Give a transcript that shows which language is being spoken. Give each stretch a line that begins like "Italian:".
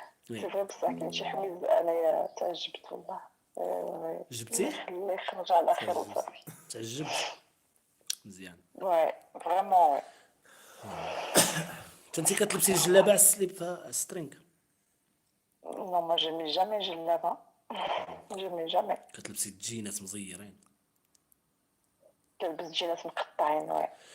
French: Oui. سي فغي
Arabic: بصح كاين شي حوايج انايا تعجبت والله. جبتيه؟ الله يخرج على خير وصافي. تعجبت مزيان.
French: Ouais, vraiment, ouais.
Arabic: انت كتلبسي الجلابه على السليب سترينغ
French: Non, moi je mets jamais, je là-bas. Je mets jamais.
Arabic: كتلبسي الجينات مزيرين. كنلبس جينات مقطعين، ouais.